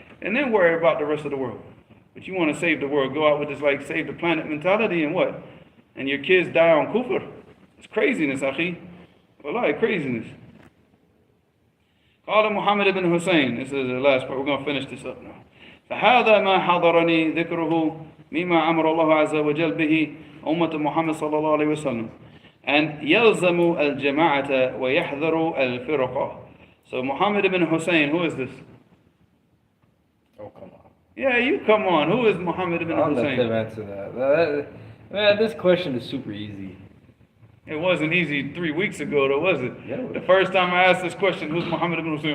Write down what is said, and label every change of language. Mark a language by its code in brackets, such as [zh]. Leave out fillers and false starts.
[en] And then worry about the rest of the world. But you want to save the world, go out with this save the planet mentality and what? And your kids die on kufr. It's craziness, akhi. Wallahi, craziness. Qala Muhammad ibn Hussein. This is the last part. We're going to finish this up now. [ar] فهذا ما حضرني ذكره مما أمر الله عز وجل به أمة محمد صلى الله عليه وسلم أن يلزم الجماعة ويحذر الفرقة. [en] So Muhammad ibn Hussein, who is this? Oh, come on. Yeah, you come on. Who is Muhammad ibn I'll let Hussein? them answer that. Man, this question is super easy. It wasn't easy 3 weeks ago, though, was it? Yeah, it was. The first time I asked this question, who's Muhammad ibn Hussein?